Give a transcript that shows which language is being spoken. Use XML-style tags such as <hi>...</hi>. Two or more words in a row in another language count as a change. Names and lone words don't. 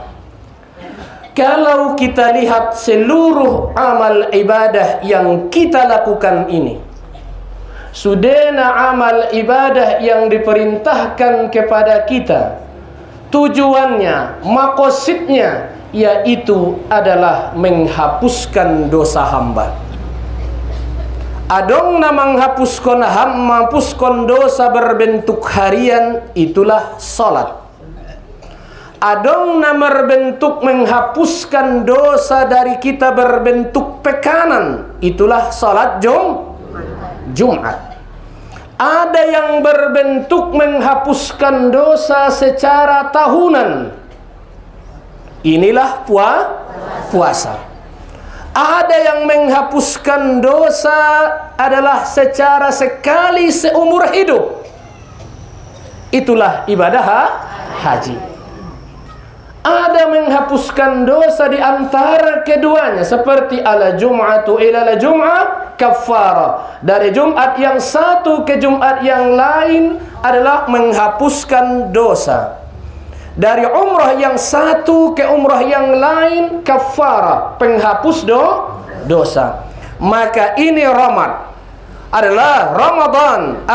<id>Kalau kita lihat seluruh amal ibadah yang kita lakukan ini, Sudena amal ibadah yang diperintahkan kepada kita, tujuannya, makosidnya, yaitu adalah menghapuskan dosa hamba.</id> <btm>Adong na</btm> <id>menghapuskan dosa berbentuk harian, itulah salat.</id> <btm>Adong na</btm> <id>berbentuk menghapuskan dosa dari kita berbentuk pekanan, itulah salat Jumat. Ada yang berbentuk menghapuskan dosa secara tahunan, inilah puasa. Ada yang menghapuskan dosa adalah secara sekali seumur hidup, itulah ibadah haji. Ada menghapuskan dosa di antara keduanya, seperti</id> <ar>على الجمعة إلى الجمعة كفارة.</ar> <id>Dari Jumat yang satu ke Jumat yang lain adalah menghapuskan dosa. Dari umrah yang satu ke umrah yang lain kafara, penghapus dosa. Maka ini adalah Ramadan.</id>